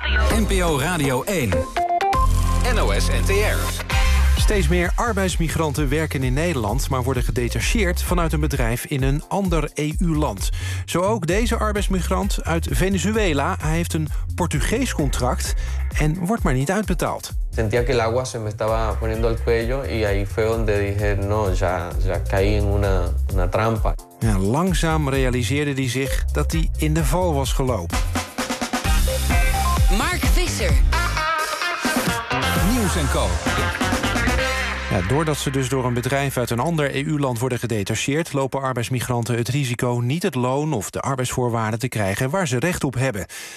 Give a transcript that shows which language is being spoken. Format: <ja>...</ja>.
<nl>NPO Radio 1. NOS NTR. Steeds meer arbeidsmigranten werken in Nederland, maar worden gedetacheerd vanuit een bedrijf in een ander EU-land. Zo ook deze arbeidsmigrant uit Venezuela. Hij heeft een Portugees contract en wordt maar niet uitbetaald.</nl> <es>Sentía que el agua se me estaba poniendo al cuello y ahí fue donde dije no, ya caí en una trampa.</es> <nl>En langzaam realiseerde hij zich dat hij in de val was gelopen. Mark Visser. Nieuws en Co. Ja, doordat ze dus door een bedrijf uit een ander EU-land worden gedetacheerd, lopen arbeidsmigranten het risico niet het loon of de arbeidsvoorwaarden te krijgen waar ze recht op hebben.</nl>